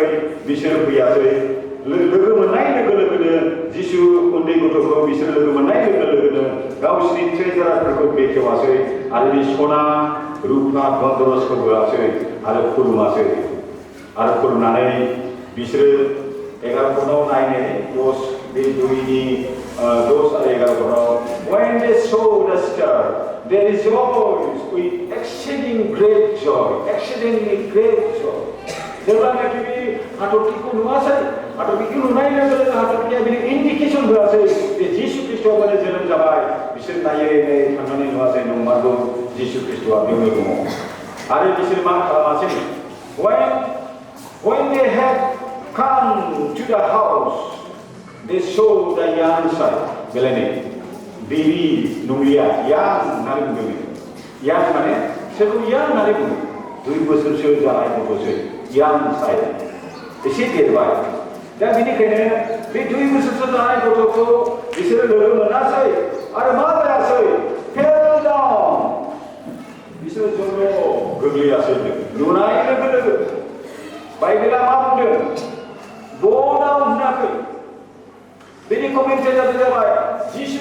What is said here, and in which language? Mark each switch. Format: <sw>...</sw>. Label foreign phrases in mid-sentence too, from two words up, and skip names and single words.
<brx>बिसोरो फैयासै लोगो मोननाय लोगो लोगोनो जिसु उन्दै गथ'खौ बिसोर लोगो मोननाय लोगो लोगोनो गावसिनि ट्रेजारारफोरखौ बेखेवासै आरो बे सना रुपा गन्दरसखौ होआसै आरो खुलुमासै आरो खुलुमनानै बिसोरो 11 फनाव नायनाय बे दुइनि 10 आरो 11 फनाव</brx> <en>when they saw the star they rejoiced with exceeding great joy</en> <brx>जेब्लानाखि बे हाथरखिखौ नुवासै हाथरखिखौ नुनाय लोगो लोगो हाथरखिया बिनि इन्डिकेसन होआसै जे जिसु ख्रिस्ट'आ जोनोम जाबाय बिसोर नायै थांनानै नुवासै नंमारगौ जिसु ख्रिस्ट'आ बेयावनो दङ आरो बिसोर मा खालामासै</brx> <en>when they had come to the house they saw the young son</en> <brx>बेलायनो बेबी नंलिया young होननानै बुंदों young माने सोरखौ young होननानै बुङो 2 बोसोरसो जानाय गथ'सो</brx> <en>young son</en> <brx>एसे देरबाय दा बेनिखायनो बे 2 बोसोरसो जानाय गथ'खौ बिसोरो लोगो मोनासै आरो मा जायासै</brx> <en>fell down</en> <brx>बिसोरो ज'ल' गोग्लैयासै नुनाय लोगो लोगो बाइबेला मा बुंदों ब'डाउन होनाखै बेनि कमेन्ट्रिया जाबाय जिसु</brx>